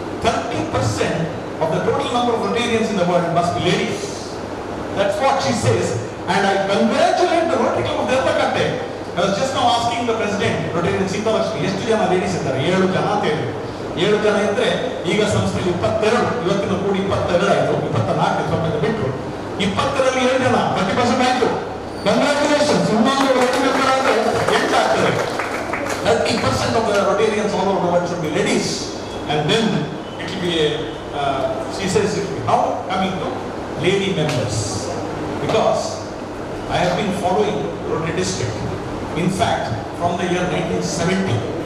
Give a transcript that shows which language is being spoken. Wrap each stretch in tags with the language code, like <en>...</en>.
<en>30% of the total number of Rotarians in the world must be ladies. That's what she says. And I congratulate the Rotary Club of Ralakata. I was just now asking the president, Rotarian Sita Lakshmi,</en> <kn>ಎಷ್ಟು ಜನ ladies ಇದ್ದಾರೆ? 7 ಜನ ಅಂತ ಹೇಳಿ. 7 ಜನ ಇದ್ರೆ ಈಗ ಸಂಸ್ಥೆಯಲ್ಲಿ 22, ಇವತ್ತಿನ ಕೂಡಿ 22 ಆಯಿತು, 24 ಸ್ವಲ್ಪ ಬಿಟ್ಟರು. 22ರಲ್ಲಿ 7 ಜನ, 30% ಆಯಿತು. Congratulations. ಇನ್ನೊಂದು Rotary member ಆದರೆ 8 ಆಗ್ತದೆ.</kn> <en>30% of the Rotarians all over the world should be ladies. And then it will be she says, it will be now coming to lady members. Because I have been following Rotary district. In fact, from the year 1970,</en>